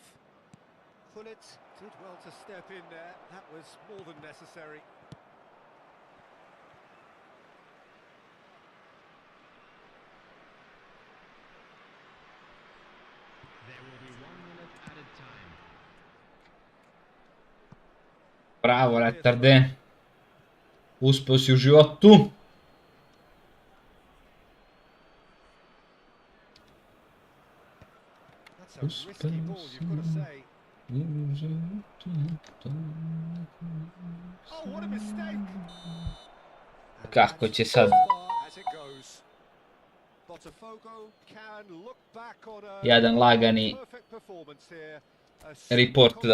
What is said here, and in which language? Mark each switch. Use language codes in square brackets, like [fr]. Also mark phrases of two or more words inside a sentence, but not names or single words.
[en] Gullit did well to step in there. That was more than necessary. There will be 1 minute added time. [sr] Bravo, Rettarde. Uspeo si u životu. [en] That's a risky ball, you've got to say. Oh, what a mistake! And [sr] Kako [en] that's [sr] će [en] as [sr] sad [en] far as it goes. Botafogo can look back on a [sr] jedan lagani [en] perfect performance here. [sr] A report super